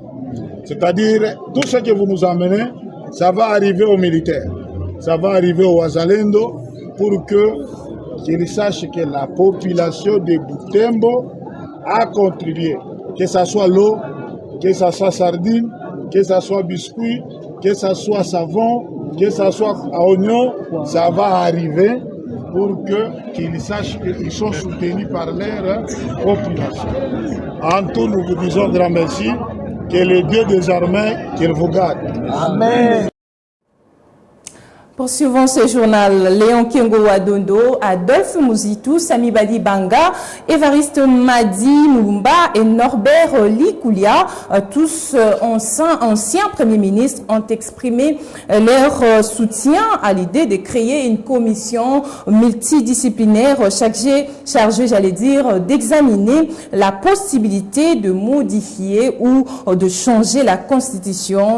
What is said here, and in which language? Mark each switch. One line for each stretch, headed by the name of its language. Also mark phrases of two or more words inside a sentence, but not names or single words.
French: C'est-à-dire, tout ce que vous nous emmenez, ça va arriver aux militaires, ça va arriver aux Wazalendo pour qu'ils sachent que la population de Butembo a contribué, que ce soit l'eau, que ce soit sardine, que ce soit biscuit, que ce soit savon, que ce soit oignon, ça va arriver pour qu'ils sachent qu'ils sont soutenus par leur population. En tout, nous vous disons grand merci, que le Dieu des armées, qu'il vous garde. Amen. Poursuivons ce journal. Léon Kengo Wadondo, Adolphe Muzitu, Sami Badi Banga, Évariste Madi Mulumba et Norbert Likoulia, tous anciens premiers ministres, ont exprimé leur soutien à l'idée de créer une commission multidisciplinaire chargée, j'allais dire, d'examiner la possibilité de modifier ou de changer la Constitution.